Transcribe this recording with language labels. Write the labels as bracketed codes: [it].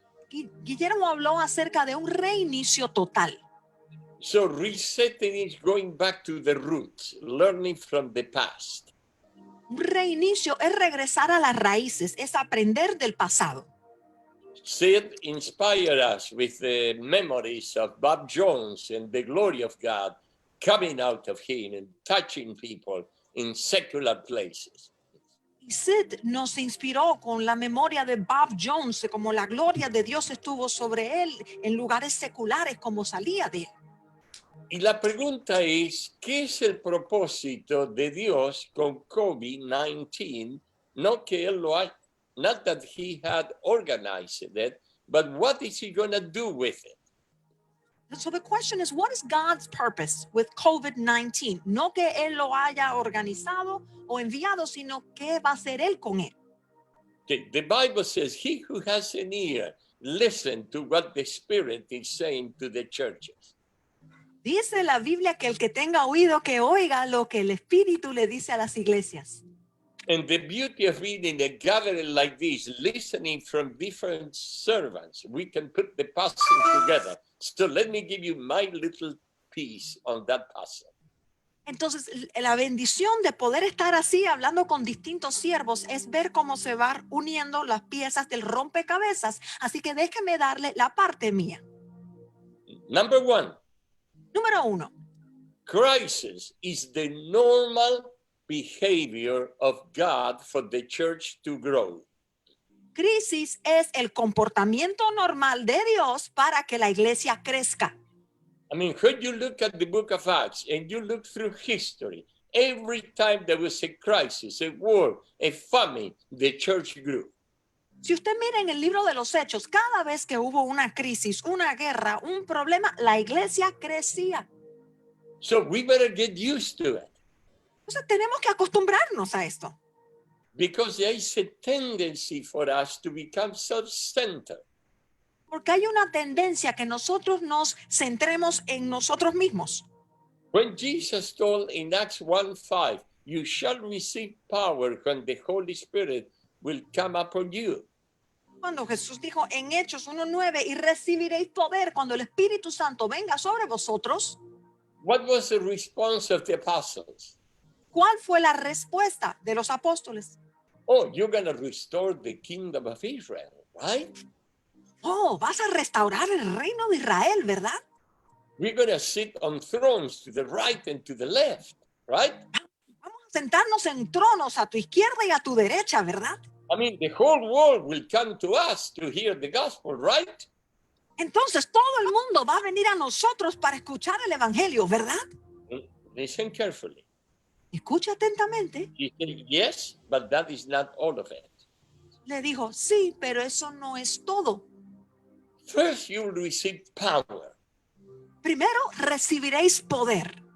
[es] Guillermo habló acerca de un reinicio total. [en] So resetting is going back to the roots, learning from the past. [es] Un reinicio es regresar a las raíces, es aprender del pasado. [en] Sid inspired us with the memories of Bob Jones and the glory of God coming out of him and touching people in secular places. [es] Y Sid nos inspiró con la memoria de Bob Jones, como la gloria de Dios estuvo sobre él en lugares seculares, como salía de él. Y la pregunta es, ¿qué es el propósito de Dios con COVID-19? No que él lo ha, [en] not that he had organized it, but what is he going to do with it? So the question is, what is God's purpose with COVID-19? [es] No que él lo haya organizado o enviado, sino qué va a hacer él con él. [en] Okay, the Bible says, he who has an ear, listen to what the Spirit is saying to the churches. [es] Dice la Biblia que el que tenga oído, que oiga lo que el Espíritu le dice a las iglesias. [en] And the beauty of being in a gathering like this, listening from different servants, we can put the puzzle together. So let me give you my little piece on that puzzle. [es] Entonces, la bendición de poder estar así hablando con distintos siervos es ver cómo se van uniendo las piezas del rompecabezas. Así que déjeme darle la parte mía. [en] Number one. [es] Número 1. [en] Crisis is the normal behavior of God for the church to grow. [es] Crisis es el comportamiento normal de Dios para que la iglesia crezca. [en] I mean, when you look at the book of Acts and you look through history, every time there was a crisis, a war, a famine, the church grew. [es] Si usted mira en el libro de los Hechos, cada vez que hubo una crisis, una guerra, un problema, la iglesia crecía. [en] So we better get used to it. [es] Entonces tenemos que acostumbrarnos a esto. [en] Because there is a tendency for us to become self-centered. [es] Porque hay una tendencia que nosotros nos centremos en nosotros mismos. [en] When Jesus told in Acts 1:5, you shall receive power when the Holy Spirit will come upon you. [es] Cuando Jesús dijo en Hechos 1:9, y recibiréis poder cuando el Espíritu Santo venga sobre vosotros, [en] What was the response of the apostles? [es] ¿cuál fue la respuesta de los apóstoles? [en] Oh, you're going to restore the kingdom of Israel, right? [es] Oh, vas a restaurar el reino de Israel, ¿verdad? [en] We're going to sit on thrones to the right and to the left, right? [es] Vamos a sentarnos en tronos a tu izquierda y a tu derecha, ¿verdad? [en] I mean, the whole world will come to us to hear the gospel, right? [es] Entonces todo el mundo va a venir a nosotros para escuchar el evangelio, ¿verdad? [en] Listen carefully. [es] Escucha atentamente. [en] He said, yes, but that is not all of it. [es] Le dijo, sí, pero eso no es todo. [en] First, you will receive power, [es] Primero recibiréis poder